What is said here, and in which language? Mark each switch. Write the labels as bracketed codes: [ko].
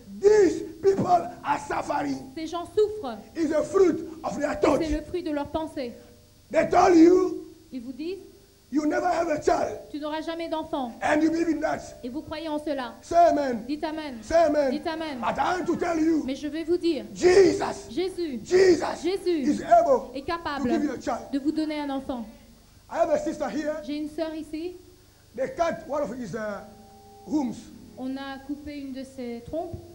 [en] These people are suffering. [fr] Ces gens souffrent. [en] It's the fruit of their [fr] Et [en] thoughts. [fr] c'est le fruit de leur pensée. [en] They told you [fr] Ils vous disent, [en] you never have a child, [fr] tu n'auras jamais d'enfant. [en] and you believe in that. [fr] Et vous croyez en cela. [en] Say amen. [fr] Dites Amen. [en] Say amen. [fr] Dites Amen. [en] But I want to tell you, [fr] Mais je vais vous dire, [en] Jesus [fr] Jésus [en] is able [fr] est [en] to [fr] capable [en] give you a child. [fr] de vous donner un enfant. [en] I have a sister here. [fr] J'ai une sœur ici. [en] They cut one of his wombs. [fr] On a coupé une de ses trompes.